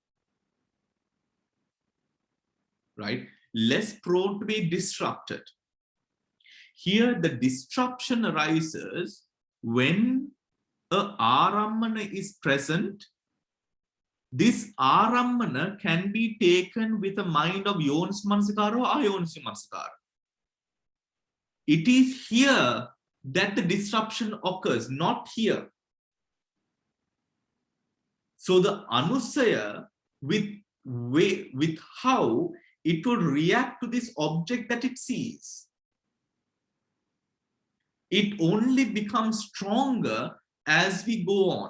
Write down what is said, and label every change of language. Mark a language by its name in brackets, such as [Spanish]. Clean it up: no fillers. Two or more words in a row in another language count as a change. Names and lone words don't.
[English] Right? Less prone to be disrupted. Here, the disruption arises when a arammana is present. This arammana can be taken with a mind of [Pali] yonis manasikara [English] or [Pali] ayonis manasikara. [English] It is here that the disruption occurs, not here. So the anusaya, with how it would react to this object that it sees, it only becomes stronger as we go on.